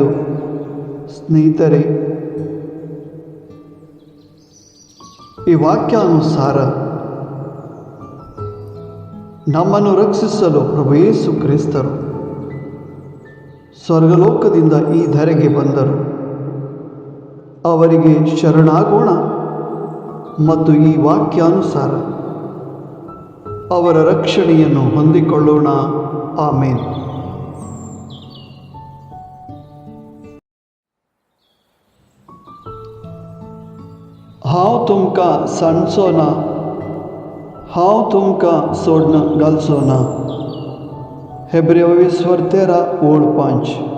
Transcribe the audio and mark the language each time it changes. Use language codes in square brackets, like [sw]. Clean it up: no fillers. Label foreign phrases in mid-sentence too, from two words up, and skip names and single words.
[kn] ಸ್ನೇಹಿತರೆ, ಈ ವಾಕ್ಯಾನುಸಾರ ನಮ್ಮನ್ನು ರಕ್ಷಿಸಲು ಪ್ರಭು ಯೇಸು ಕ್ರಿಸ್ತರು ಸ್ವರ್ಗಲೋಕದಿಂದ ಈ ಧರೆಗೆ ಬಂದರು. ಅವರಿಗೆ ಶರಣಾಗೋಣ ಮತ್ತು ಈ ವಾಕ್ಯಾನುಸಾರ ಅವರ ರಕ್ಷಣೆಯನ್ನು ಹೊಂದಿಕೊಳ್ಳೋಣ. ಆಮೇನ್. [kok] हांव तुमकां सांडचो ना, हांव तुमकां सोडून घालचो ना. हेब्रेय 20:13-5.